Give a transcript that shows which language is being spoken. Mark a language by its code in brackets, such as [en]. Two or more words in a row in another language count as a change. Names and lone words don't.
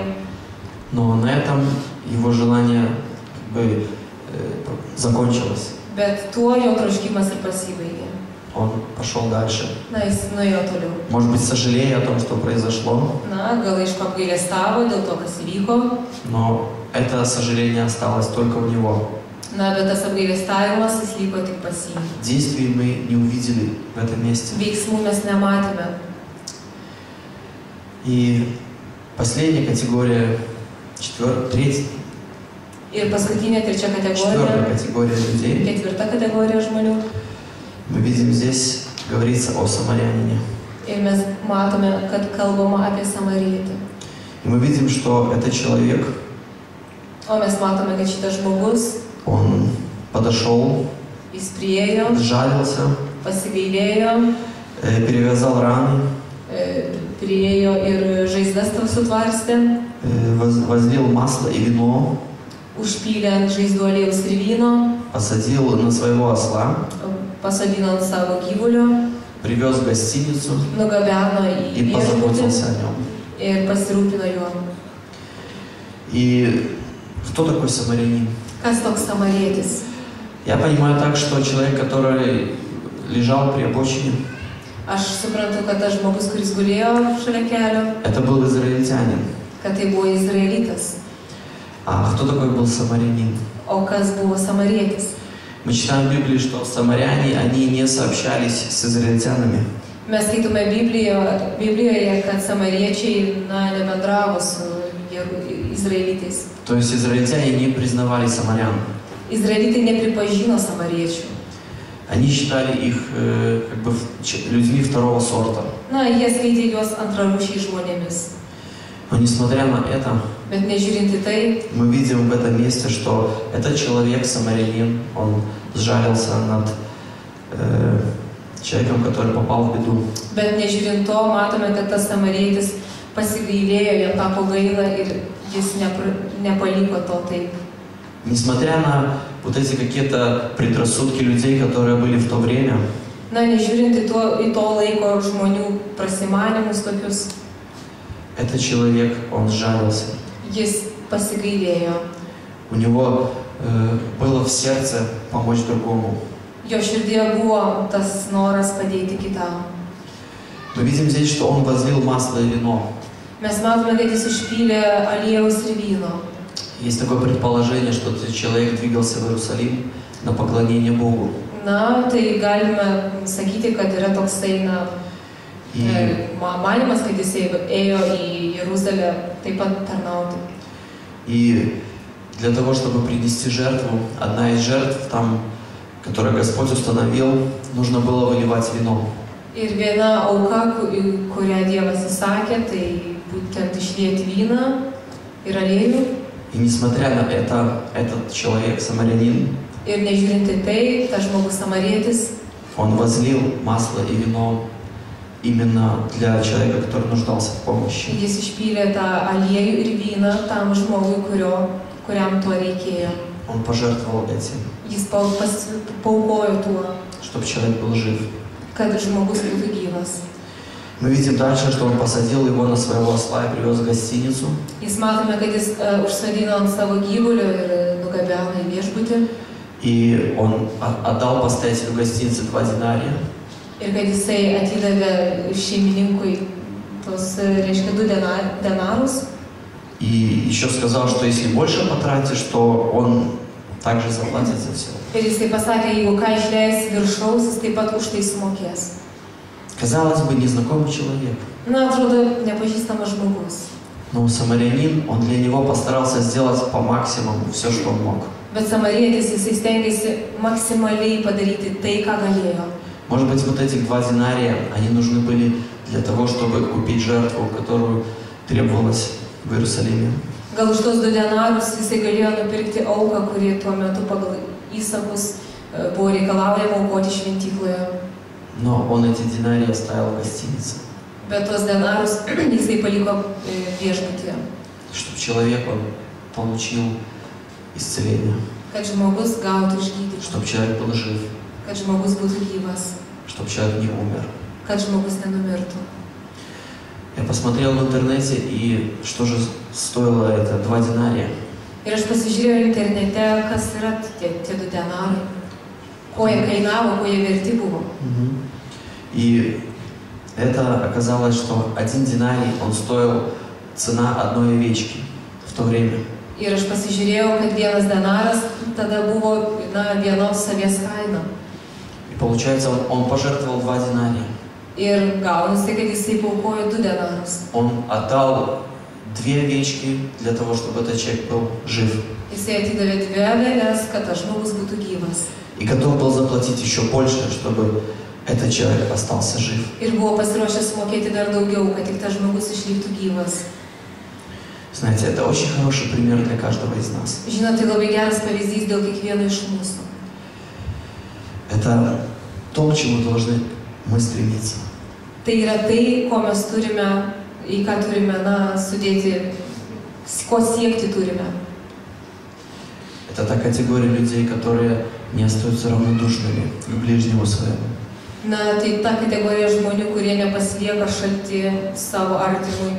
[ru] Но на этом его желание как бы закончилось. [lt] bet tuo jo troškimas ir pasibaigė. [ru] Он пошел дальше. [lt] Na, jis nuėjo toliau. [ru] Может быть, сожалея о том, что произошло, [lt] Na, gal aišku apgailestavo dėl to, kas įvyko, [ru] но это сожаление осталось только у него. [lt] Na, bet tas apgailestavimas jis liko tik pas jį. [ru] Действий мы не увидели в этом месте. [lt] Veiksmų mes nematėme. [ru] И последняя категория, [lt] Ir paskutinė, trečia [ru] четвертая [lt] kategorija, [ru] категория людей. [lt] ketvirta kategorija žmonių. [ru] Мы видим здесь, говорится о самарянине. [lt] Ir mes matome, kad kalbama apie samarietį. [ru] И мы видим, что этот человек, [lt] O mes matome, kad šitas žmogus, [ru] он подошел, [lt] jis priėjo, [ru] сжалился, [lt] pasigailėjo, [ru] перевязал раны, [lt] priėjo ir žaizdas tau sutvarstė, [ru] возлил масло и вино, [lt] užpylė ant žaizdų aliejaus ir vyno, [ru] посадил на своего осла, [lt] pasodino ant savo gyvulio, [ru] привез в гостиницу [lt] nugabeno į [ru] и позаботился [lt] viešbutį [ru] о нем. [lt] ir pasirūpino juo. [ru] И кто такой самарянин? [lt] Kas toks samarietis? [ru] Я понимаю так, что человек, который лежал при обочине, [lt] Aš suprantu, kad tas žmogus, kuris gulėjo šalia kelio, [ru] это был израильтянин. [lt] kad tai buvo izraelitas. [ru] А кто такой был самарянин? [lt] O kas buvo samarietis? [ru] Мы читаем в Библии, что самаряне, они не сообщались с израильтянами. [lt] Mes skaitome Biblijoje, kad samariečiai nebendravo su izraelitais. [ru] То есть израильтяне не признавали самарян. [lt] Izraelitai nepripažino samariečių. [ru] Они считали их как бы людьми второго сорта. [lt] Na, jie skaitė juos antrarūšiais žmonėmis. [ru] Но несмотря на это, [lt] Bet nežiūrint į tai, [ru] мы видим в этом месте, что этот человек, самарянин, он сжалился над человеком, который попал в беду. [lt] bet nežiūrint to, matome, kad tas samarietis pasigailėjo, jam tapo gaila ir jis nepaliko to taip. [ru] Несмотря на вот эти какие-то предрассудки людей, которые были в то время, [lt] Na, nežiūrint į to laiko žmonių prasimanimus tokius, [ru] этот человек, он сжалился. [lt] jis pasigailėjo. [ru] У него было в сердце помочь другому. [lt] Jo širdėje buvo tas noras padėti kitam. [ru] Мы видим здесь, что он возлил масло и вино. [lt] Mes matome, kad jis užpylė aliejaus ir vyno. [ru] Есть такое предположение, что этот человек двигался в Иерусалим на поклонение Богу. [lt] Na, tai galime sakyti, kad yra toksai, manymas, kad jisai ėjo į Jeruzalę taip pat tarnauti. [ru] И для того, чтобы принести жертву, одна из жертв, там, которую Господь установил, нужно было выливать вино. [lt] Ir viena auka, kurią Dievas įsakė, tai būtent išlieti vyną ir aliejų. [ru] И несмотря на это, этот человек, самарянин, [lt] Ir nežiūrint į tai, tas žmogus samarietis, [ru] он возлил масло и вино именно для человека, который нуждался в помощи. [lt] jis išpylė tą aliejų ir vyną tam žmogui, kuriam to reikėjo. [ru] Он пожертвовал этим, [lt] Jis paukojo tuo, [ru] чтобы человек был жив. [lt] kad žmogus būtų gyvas. [ru] Мы видим дальше, что он посадил его на своего осла и привез в гостиницу. [lt] Jis matome, kad jis užsodino ant savo gyvulio ir nugabeno į viešbutį. [ru] И он отдал постоятелю гостиницы 2 динария. [lt] Ir kad jisai atidavė šeimininkui tos, reiškia, 2 denarus. [ru] И еще сказал, что если больше потратишь, то он также заплатит за все. [lt] Ir jisai pasakė, jeigu ką išleis viršaus, jis taip pat už tai sumokės. [ru] Казалось бы, незнакомый человек. [lt] Na, atrodo, nepažįstamas žmogus. [ru] Но самарянин, он для него постарался сделать по максимуму все, что он мог. [lt] Bet samarietis, jisai stengiasi maksimaliai padaryti tai, ką galėjo. [ru] Может быть, вот этих 2 динария, они нужны были для того, чтобы купить жертву, которую требовалось в Иерусалиме. [lt] Gal už tos 2 denarus jisai galėjo nupirkti auką, kuri tuo metu pagal įsakus buvo reikalaujama aukoti šventykloje. [ru] Но он эти динарии оставил в гостинице. [lt] Bet tos denarus jisai paliko viešbutyje. [ru] Чтобы человек, он получил исцеление. [lt] Kad žmogus gautų išgydymą. [ru] Чтобы человек был жив. [lt] Kad žmogus būtų gyvas. [ru] Чтобы человек не умер. [lt] Kad žmogus nenumirtų. [ru] Я посмотрел в интернете, и что же стоило это 2 динария. [lt] Ir aš pasižiūrėjau internete, kas yra tie 2 denarai. Ko jie kainavo, ko jie verti buvo. [ru] И это оказалось, что 1 динарий, он стоил цена одной овечки в то время. [lt] Ir aš pasižiūrėjau, kad vienas denaras tada buvo vienos avies kaina. [ru] И получается, он пожертвовал 2 динария. [lt] Ir gaunasi, kad jisai paaukojo 2 denarus. [ru] Он отдал 2 овечки для того, чтобы этот человек был жив. [lt] Jisai atidavė 2 aveles, kad tas žmogus būtų gyvas. [ru] И готов был заплатить еще больше, чтобы этот человек остался жив. [lt] Ir buvo pasiruošęs sumokėti dar daugiau, kad tik tas žmogus išliktų gyvas. [ru] Знаете, это очень хороший пример для каждого из нас. [lt] Žinot, tai labai geras pavyzdys dėl kiekvieno iš mūsų. [ru] Это то, к чему должны мы стремиться. [lt] Tai yra tai, ko mes turime, į ką turime, sudėti, ko siekti turime. [ru] Это та категория людей, которые не остаются равнодушными к ближнему своему. [lt] Tai ta kategorija žmonių, kurie nepasilieka šalti savo artimui.